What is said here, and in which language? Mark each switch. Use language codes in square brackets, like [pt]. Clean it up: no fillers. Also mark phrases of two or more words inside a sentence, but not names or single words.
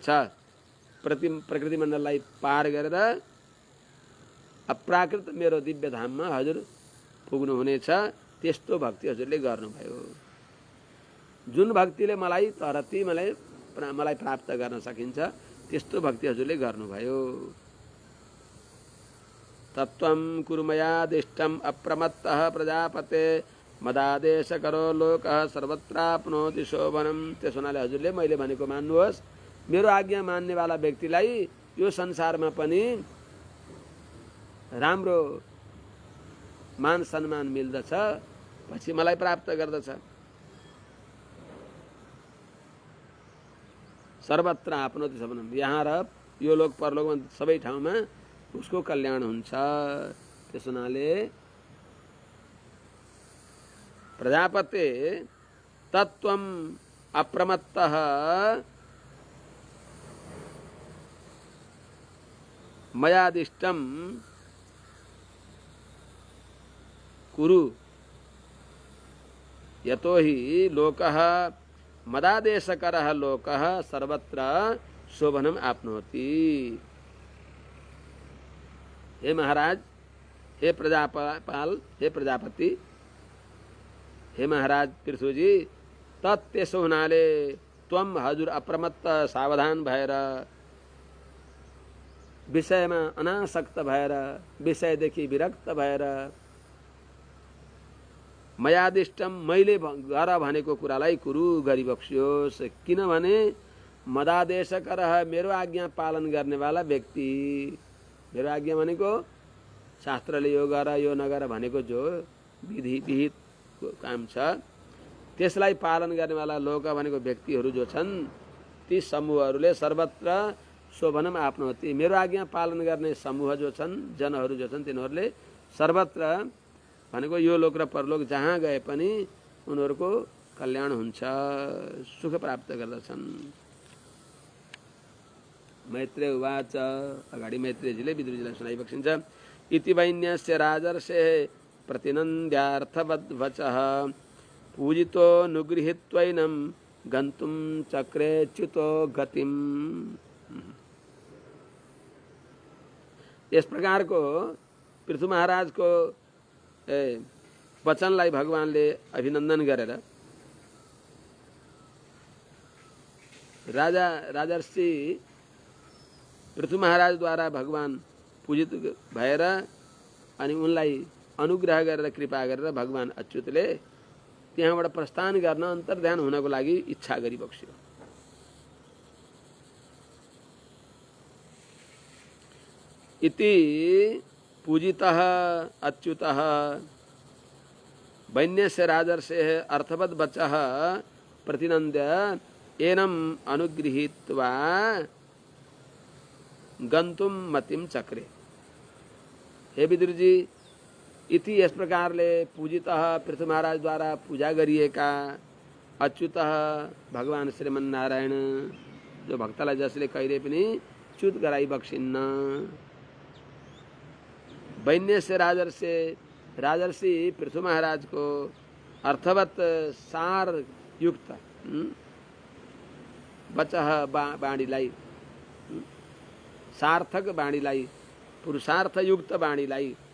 [ne] प्रकृति मण्डललाई पार गरेर अप्राकृत मेरो दिव्य धाममा हजुर पुग्नु हुनेछ। त्यस्तो भक्ति हजुरले गर्नुभयो। जुन भक्तिले मलाई तरती मलाई प्राप्त गर्न सकिन्छ त्यस्तो भक्ति हजुरले गर्नुभयो। [sa] तत्त्वं कुरुमया दिष्टम अप्रमत्तः प्रजापते मदादेश करो लोकः सर्वत्राप्नोति शोभनम। [ne] त्यसो हुनाले हजुरले मैले भनेको मान्नुहोस्। मेरो आज्ञा मान्नेवाला व्यक्तिलाई यो संसारमा पनि राम्रो मान सम्मान मिल्दछ, पछि मलाई प्राप्त गर्दछ। [sa] सर्वत्र आपनोति शोभनम, [ne] यहाँ र यो लोक परलोकमा सबै ठाउँमा उसको कल्याण हुन्छ। त्यसो हुनाले [sa] प्रजापते तत्त्वम अप्रमत्तः मयादिष्टम कुरु यतो हि लोकः मदादेशकरः लोकः सर्वत्र शोभनम आपनोति। [ne] हे महाराज, हे प्रजापाल, हे प्रजापति, हे महाराज पृथ्वीजी, त्यसो हुनाले त्वम हजुर अप्रमत्त सावधान भएर, विषयमा अनासक्त भएर, विषयदेखि विरक्त भएर, मयादिष्टम मैले गर भनेको कुरालाई कुरु गरिबक्सियोस्। किनभने मदादेशकरः मेरो आज्ञा पालन गर्नेवाला व्यक्ति, मेरो आज्ञा भनेको शास्त्रले यो गर यो नगर भनेको जो विधि विहित काम छ त्यसलाई पालन गर्नेवाला लोक भनेको व्यक्तिहरू जो छन् ती समूहहरूले [sa] सर्वत्र शोभनम आपनोति। [ne] मेरो आज्ञा पालन गर्ने समूह जो छन्, जनहरू जो छन्, तिनीहरूले [sa] सर्वत्र भनेको [ne] यो लोक र परलोक जहाँ गए पनि उनीहरूको कल्याण हुन्छ, सुख प्राप्त गर्दछन्। [sa] मैत्रेय उवाच, [ne] अगाडि मैत्रेयजीले विदुरजीलाई सुनाइबक्सिन्छ। [sa] इति वैन्यस्य राजर्षे प्रतिनन्द्यार्थवद्वचः पूजितो नुगृहीत्वैनं गन्तुं चक्रे च्युतो गतिम्। [ne] यस प्रकारको पृथु महाराजको वचनलाई भगवानले अभिनन्दन गरेर राजर्षि पृथु महाराजद्वारा भगवान पूजित भएर अनि उनलाई अनुग्रह गरेर कृपा गरेर भगवान अच्युतले त्यहाँबाट प्रस्थान गर्न अन्तर्ध्यान हुनको लागि इच्छा गरिबक्स्यो। [sa] इति पूजितः अच्युतः वैन्यस्य राजर्षेः अर्थवद् वचः प्रतिनन्द्य एनम् अनुगृहीत्वा गन्तुं मतिं चक्रे। [ne] हे विदुरजी, इति यस प्रकारले पूजितः पृथु महाराज द्वारा पूजा गरिएका अच्युतः भगवान श्रीमन्नारायण जो भक्तलाई जसले कहिले पनि च्युत गराइबक्सिन्न। वैन्यस्य राजर्षि पृथु महाराज को अर्थवत सार युक्त बचह बाणीलाई सार्थक बाणीलाई पुरुषार्थ युक्त बाणीलाई